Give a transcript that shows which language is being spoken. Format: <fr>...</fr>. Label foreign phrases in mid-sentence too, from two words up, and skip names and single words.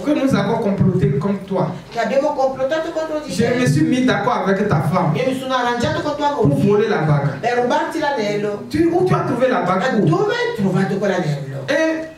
<fr>que nous avons comploté contre toi.</fr> <it>che abbiamo complottato contro di</it> <fr>Je me</fr> <it>te.</it> <fr>suis mis d'accord avec ta femme</fr> <it>Io mi sono arrangiato con tua</it> <fr>pour</fr> <it>moglie</it> <fr>voler la bague.</fr> <it>per rubarti l'anello.</it> <fr>Où tu as trouvé la</fr> <it>Ma</it> <fr>bague où?</fr> <it>dove hai trovato quell'anello?</it> <fr>Et</fr>